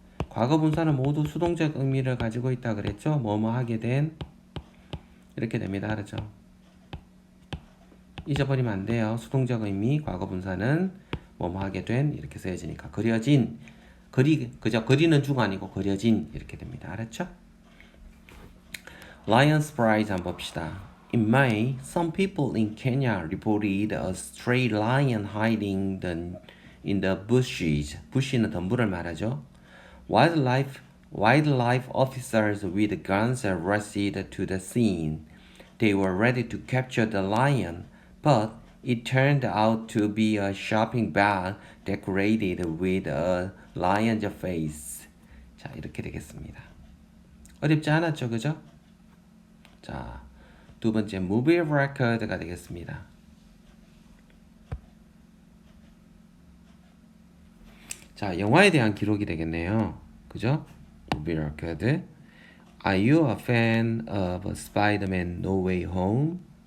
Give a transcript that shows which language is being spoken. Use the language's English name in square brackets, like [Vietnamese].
[Korean] 과거 분사는 모두 수동적 의미를 가지고 있다 그랬죠? 뭐뭐 하게 된 이렇게 됩니다. 알았죠? 잊어버리면 안 돼요. 수동적 의미 과거 분사는 뭐뭐 하게 된 이렇게 쓰여지니까 그려진 그저 그리는 중 아니고 그려진 이렇게 됩니다. 알았죠? Lion surprise 한번 봅시다. [English] In May, some people in Kenya reported a stray lion hiding in the bushes. [Korean] bush는 덤불을 말하죠. [English] Wildlife officers with guns rushed to the scene. They were ready to capture the lion, but it turned out to be a shopping bag decorated with a lion's face. [Korean] 자, 이렇게 되겠습니다. 어렵지 않았죠, 그죠? 자, 두 번째 movie record가 되겠습니다. 자, 영화에 대한 기록이 되겠네요. 그죠? [English] movie record. Are you a fan of Spider-Man No Way Home?